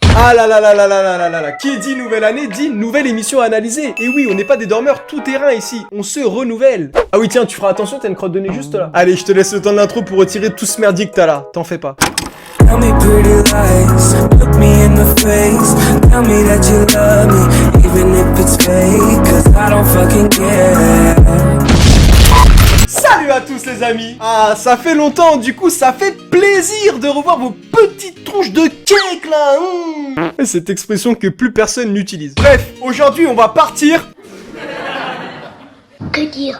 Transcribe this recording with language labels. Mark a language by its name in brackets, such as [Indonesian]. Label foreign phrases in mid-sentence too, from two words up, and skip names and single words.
[French] Ah là là là là là là là là là. Qui dit nouvelle année dit nouvelle émission à analyser. Et oui, on n'est pas des dormeurs tout terrain ici, on se renouvelle. Ah oui tiens, tu feras attention, t'as une crotte de nez juste là. Allez, je te laisse le temps de l'intro pour retirer tout ce merdier que t'as là, t'en fais pas. [English] Tell me pretty lies, look me in the face. Tell me that you love me, even if it's fake. Cause I don't fucking care. [French] Salut à tous les amis. Ah, ça fait longtemps, du coup ça fait plaisir de revoir vos petites tronches de cake là. Cette expression que plus personne n'utilise. Bref, aujourd'hui on va partir... Que dire?